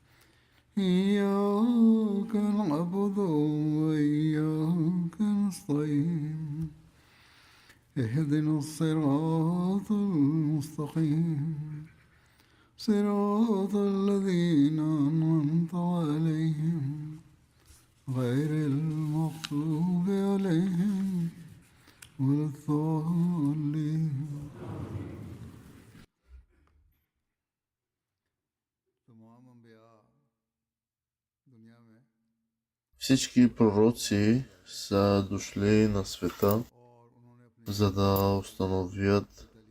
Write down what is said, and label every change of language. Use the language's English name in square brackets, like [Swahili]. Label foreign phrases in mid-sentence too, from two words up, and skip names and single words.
[Arabic] إياك نعبد وإياك نستعين اهدنا الصراط المستقيم صراط الذين أنعمت عليهم غير المغضوب عليهم ولا الضالين. [Bulgarian] Всички пророци са дошли на света, за да установят